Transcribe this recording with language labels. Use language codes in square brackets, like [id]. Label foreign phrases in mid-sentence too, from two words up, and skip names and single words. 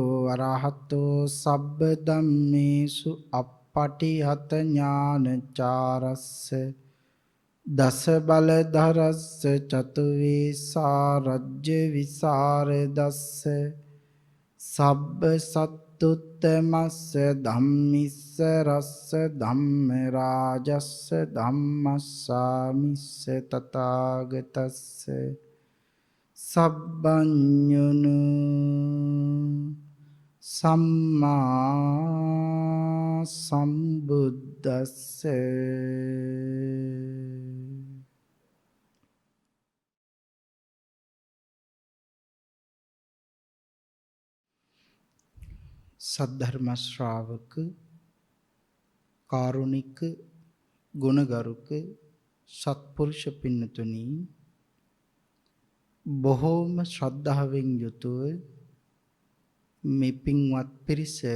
[pi] අරහතෝ සබ්බ ධම්මේසු අප්පටිහත ඥානචාරස්ස දස බලධරස්ස චතුවේසා රජ්‍ය විසරදස්ස සබ්බ සත්තුත්තමස්ස ධම්මිස්ස රස්ස ධම්ම රාජස්ස ධම්මස්සාමිස්ස තථාගතස්ස සබ්බඤුනු සම්මා සම්බුද්දස්ස [si] සද්ධර්ම ශ්‍රාවක කාරුණික ගුණගරුක සත්පුරුෂ පින්නතුනි බොහෝම ශ්‍රද්ධාවෙන් යුතුව මේ පින්වත් පිරිස